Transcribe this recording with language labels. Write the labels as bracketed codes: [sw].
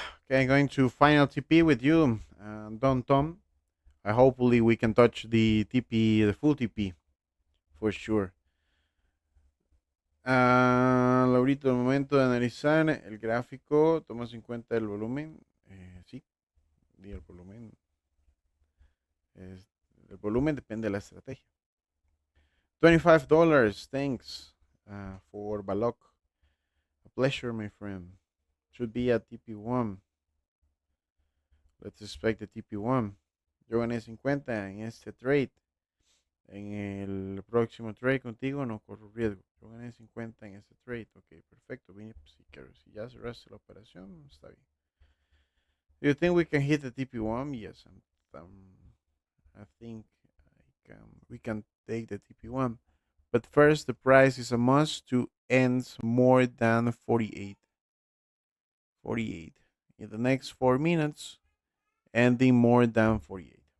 [en] Okay, I'm going to final TP with you, Don Tom. Hopefully we can touch the TP, the full TP, for sure. [es] Laurito, el momento de analizar el gráfico, tomas en cuenta el volumen. Sí, y el volumen. El volumen depende de la estrategia. [en] $25, thanks for Balok. A pleasure, my friend. Should be at TP1. Let's expect the TP1. [es] Yo gané 50 en este trade. En el próximo trade contigo no corro riesgo. Yo gané 50 en este trade. Ok, perfecto. Bien, pues, si ya cerraste la operación, está bien. [en] Do you think we can hit the TP1? Yes, I think we can take the TP1. But first, the price is a must to end more than 48. 48. In the next 4 minutes, ending more than 48.